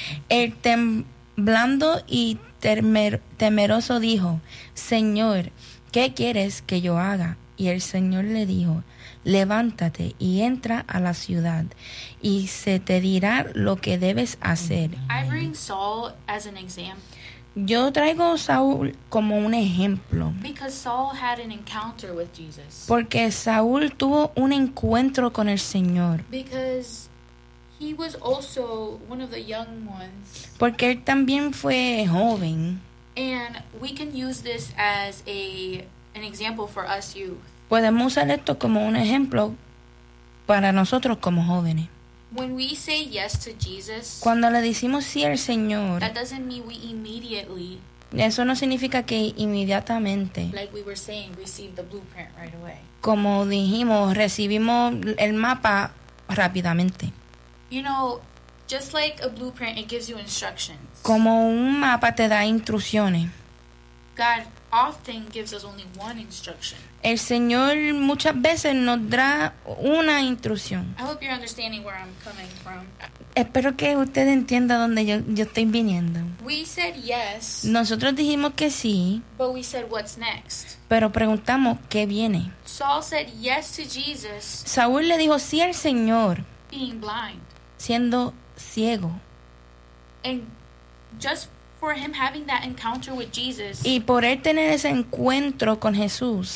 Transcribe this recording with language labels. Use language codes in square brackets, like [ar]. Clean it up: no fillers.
[es] El temblando y temeroso dijo: Señor, ¿qué quieres que yo haga? Y el Señor le dijo: Levántate y entra a la ciudad, y se te dirá lo que debes hacer. [en] I bring Saul as an example. [es] Yo traigo a Saúl como un ejemplo. [en] Because Saul had an encounter with Jesus. [es] Porque Saúl tuvo un encuentro con el Señor. [en] Because he was also one of the young ones. [es] Porque él también fue joven. [en] And we can use this as an example for us youth. [es] Podemos usar esto como un ejemplo para nosotros como jóvenes. [en] When we say yes to Jesus, [es] cuando le decimos sí al Señor, [en] that doesn't mean we immediately, [es] eso no significa que inmediatamente, [en] like we were saying, receive the blueprint right away. [es] Como dijimos, recibimos el mapa rápidamente. [en] You know, just like a blueprint, it gives you instructions. [es] Como un mapa te da instrucciones. [en] God often gives us only one instruction. [es] El Señor muchas veces nos da una instrucción. [en] I hope you're understanding where I'm coming from. [es] Espero que usted entienda dónde yo estoy viniendo. [en] We said yes. [es] Nosotros dijimos que sí. [en] But we said what's next. [es] Pero preguntamos qué viene. [en] Saul said yes to Jesus. [es] Saúl le dijo sí al Señor. [en] Being blind. [es] Siendo ciego. [en] And just for him having that encounter with Jesus. [es] Y por él tener ese encuentro con Jesús.